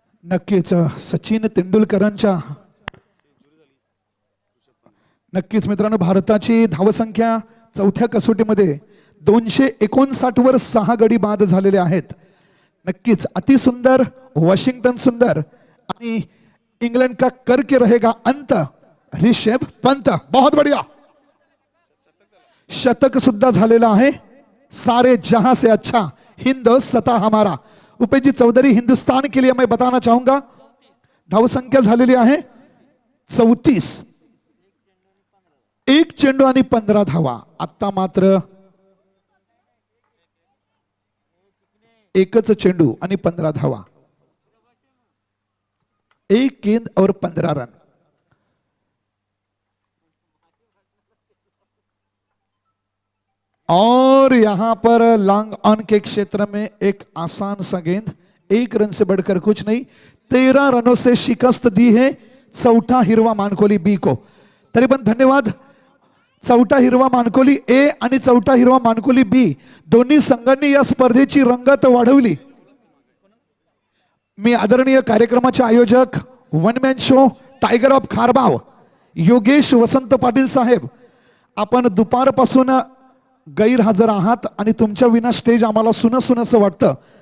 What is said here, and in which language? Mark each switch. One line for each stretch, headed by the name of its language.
Marathi: नक्कीच सचिन तेंडुलकरांच्या नक्कीच मित्रांनो, भारताची धावसंख्या चौथ्या कसोटीमध्ये 259 वर 6 गडी बाद झालेले आहेत. नक्कीच अतिसुंदर, वॉशिंग्टन सुंदर आणि इंग्लंड
Hindi: का करके रहेगा अंत
Marathi: ऋषभ पंत.
Hindi: बहुत बढ़िया.
Marathi: शतक सुद्धा झालेला आहे.
Hindi: सारे जहां से अच्छा हिंद सता हमारा. उपेश चौधरी, हिंदुस्तान के लिए मैं बताना चाहूंगा,
Marathi: धावसंख्या झालेली आहे
Hindi: 34.
Marathi: 1 चेंडू आणि 15 धावा. आता मात्र एकच चेंडू आणि 15 धावा.
Hindi: 1 गेंद और 15 रन. और यहां पर लॉन्ग ऑन के क्षेत्र में एक आसान सा गेंद, 1 रन से बढ़कर कुछ नहीं. 13 रनों से शिकस्त दी है चौथा हिरवा मानकोली बी को.
Marathi: तरी पण धन्यवाद. चौथा हिरवा मानकोली ए आणि चौथा हिरवा मानकोली बी दोन्ही संघांनी या स्पर्धेची रंगत वाढवली. मी आदरणीय कार्यक्रमाचे आयोजक, one man show tiger of खारबाव Yogesh वसंत पाटील साहेब, आपण दुपारपासून गैरहजर आहात आणि तुमच्या विना स्टेज आम्हाला सुनसुनसं वाटतं.